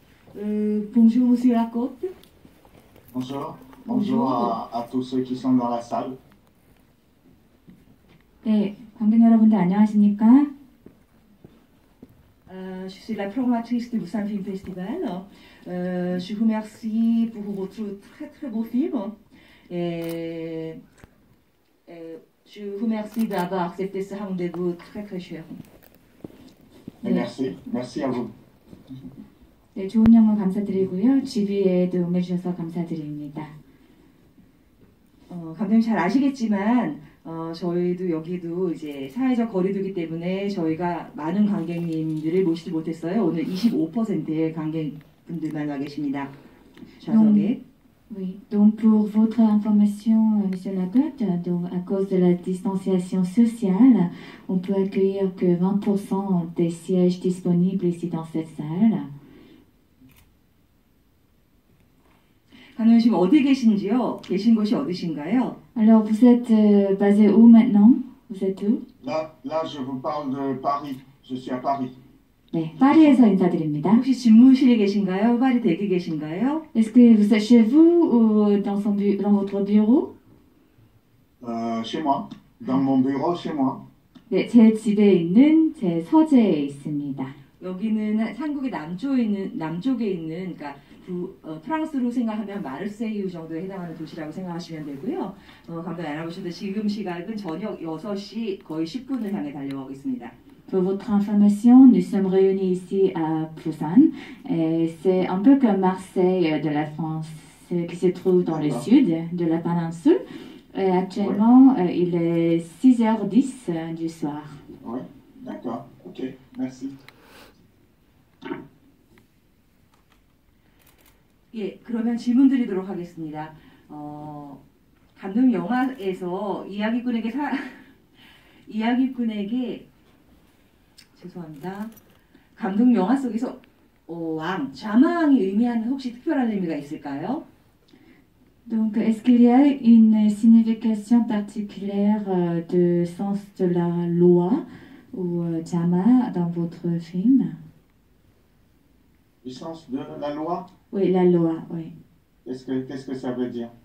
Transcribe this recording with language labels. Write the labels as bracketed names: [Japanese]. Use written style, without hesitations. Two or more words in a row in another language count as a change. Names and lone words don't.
[French] Bonjour, monsieur Lacoste. Bonjour. Bonjour. Bonjour à tous ceux qui sont dans la salle. [Korean] 네, 관객 여러분들 안녕하십니까? [French] Je suis la programmatrice du Busan Film Festival. Je vous remercie pour votre très très beau film. Et, je vous remercie d'avoir accepté ce rendez-vous très très cher. Et merci. Merci à vous. [Korean] 네, 좋은 영화 감사드리고요. GB에도 응해주셔서 감사드립니다. 감독님 잘 아시겠지만 저희도 여기도 이제 사회적 거리두기 때문에 저희가 많은 관객님들을 모시지 못했어요. 오늘 25%의 관객분들만 와 계십니다. 좌석에. [French] Oui, donc pour votre information, Monsieur Lacoste, donc à cause de la distanciation sociale, on peut accueillir que 20% des sièges disponibles ici dans cette salle. [Korean] 감독님 지금 어디 계신지요? 계신 곳이 어디신가요? [French] Alors vous êtes basé où maintenant? Vous êtes où? Là, je vous parle de Paris. Je suis à Paris. [Korean] 네, 파리에서 인사드립니다. 혹시 집무실에 계신가요? 파리 댁에 계신가요? [French] Est-ce que vous êtes chez vous ou dans votre bureau? Chez moi. Dans mon bureau, chez moi. [Korean] 네, 제 집에 있는 제 서재에 있습니다. 여기는 한국의 남쪽에 있는 그러니까 프랑스로 생각하면 마르세유 정도에 해당하는 도시라고 생각하시면 되고요. 감독님 알아보셔도 지금 시각은 저녁 6시 거의 10분을 향해 달려가고 있습니다. [French] Pour votre information, nous sommes réunis ici à Busan. C'est un peu comme Marseille de la France, qui se trouve dans le sud de la péninsule. Et actuellement, il est 6h10 du soir. Oui, d'accord. Ok, merci. [Korean] 예, 그러면 질문 드리도록 하겠습니다. 감독 영화에서 이야기꾼에게 죄송합니다. 감독 영화 속에서 자마왕이 의미하는 혹시 특별한 의미가 있을까요? [French] Donc, est-ce qu'il y a une signification particulière de sens de la loi ou Jama dans votre film? Le sens de la loi? Oui, la loi, oui. Qu'est-ce que ça veut dire?